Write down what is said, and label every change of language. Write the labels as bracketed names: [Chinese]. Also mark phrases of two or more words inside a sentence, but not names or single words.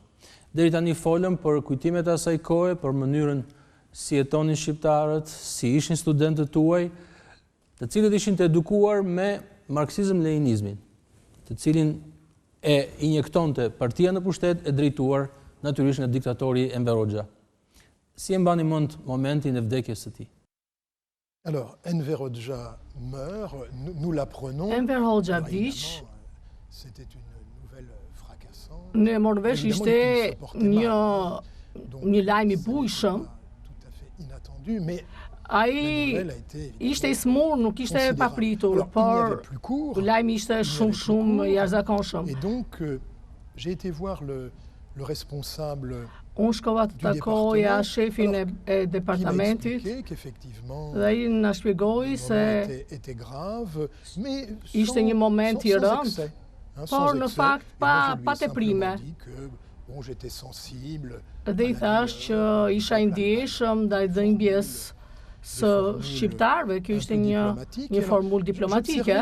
[Albanian] Deri tani folëm për kujtimet e asaj kohe, për mënyrën si jetonin shqiptarët, si ishin studentët tuaj, të cilët ishin të edukuar me marksizëm-leninizmin, të cilin e injektonte partia në pushtet e drejtuar natyrisht nga diktatori Enver Hoxha. Si e mbani mend momentin e vdekjes së tij? [French] Alors, Enver Hoxha meurt, nous l'apprenons. [Albanian] Enver Hoxha vdiq. [French] C'était une nouvelle fracassante. [Albanian] Në Norvesh ishte një lajm i bujshëm. [French] Tout à fait inattendu, mais [Albanian] Ai ishte i smur, nuk ishte e papritur, por lajmi ishte shumë jashtëzakonshëm. [French] Et donc, j'ai été voir le responsable. [Albanian] Unë shkova të takoja shefin e departamentit dhe ai na shpjegoi se ishte një moment i rëndë, por në fakt pa teprime. Dhe i thash që isha i ndjeshëm ndaj dhimbjes së shqiptarëve, kjo ishte një formulë diplomatike.